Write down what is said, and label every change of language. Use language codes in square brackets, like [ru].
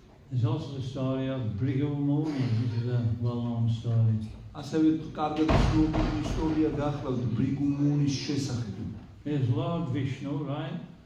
[en] There's also the story of Bhrigu Muni, which is a well-known story. [ka] ასევე კარგად ცნობილი ისტორია გახლავთ ბრიგუ მუნის შესახებ. [en] There's Lord Vishnu, right?